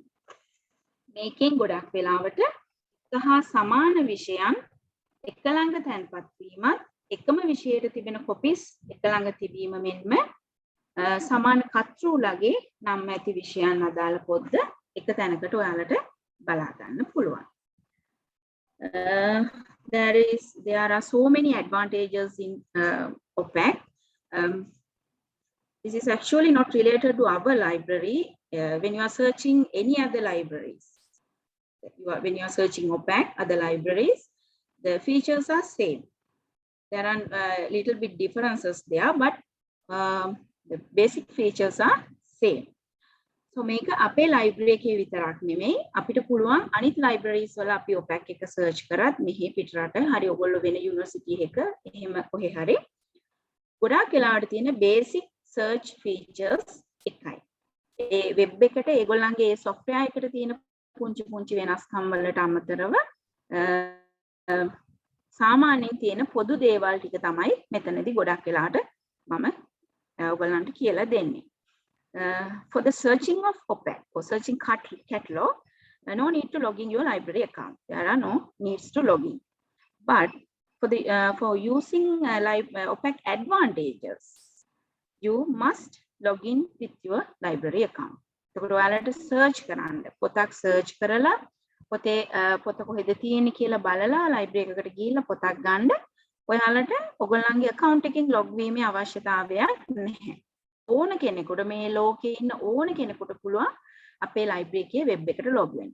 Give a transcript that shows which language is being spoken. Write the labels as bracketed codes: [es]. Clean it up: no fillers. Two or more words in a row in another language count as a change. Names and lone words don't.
[si] මේකෙන් ගොඩක් වෙලාවට සහ සමාන විෂයන් එක ළඟ තැන්පත් වීමත් එකම විෂයට තිබෙන කොපිස් එක ළඟ තිබීම මෙන්ම සමාන කතෘලගේ නම් ඇති විෂයන් අදාළ පොත්ද එක තැනකට ඔයාලට බලා ගන්න පුළුවන්. [en] There are so many advantages in OPAC. This is actually not related to our library. When you are searching any other libraries, when you are searching OPAC, other libraries, the features are same. There are little bit differences there, but the basic features are same. [si] So මේක අපේ library එකේ විතරක් නෙමෙයි අපිට පුළුවන් අනිත් libraries වල අපි OPAC එක search කරත් මෙහි පිටරට හරි ඔයගොල්ලෝ වෙන university එක එහෙම කොහේ හරි ගොඩාක් වෙලාවට තියෙන [en] basic search features [si] එකයි. ඒ web එකට ඒගොල්ලන්ගේ ඒ software එකට තියෙන පුංචි වෙනස්කම් වලට අමතරව සාමාන්‍යයෙන් තියෙන පොදු දේවල් ටික තමයි මෙතනදී ගොඩක් වෙලාවට මම ඔයගොල්ලන්ට කියලා දෙන්නේ. [en] For the searching of OPAC or searching catalog, no need to log in your library account. There are no needs to log in. But for using OPAC advantages, you must log in with your library account. [si] So ඔයාලට search කරන්න පොතක් search කරලා පොත කොහෙද තියෙන්නේ කියලා බලලා library එකකට ගිහිල්ලා පොතක් ගන්න ඔයාලට ඔයගොල්ලන්ගේ account එකෙන් log වීමේ අවශ්‍යතාවයක් නැහැ. ඕන කෙනෙකුට මේ ලෝකේ ඉන්න ඕන කෙනෙකුට පුළුවන් අපේ library එකේ web එකට log වෙන්න.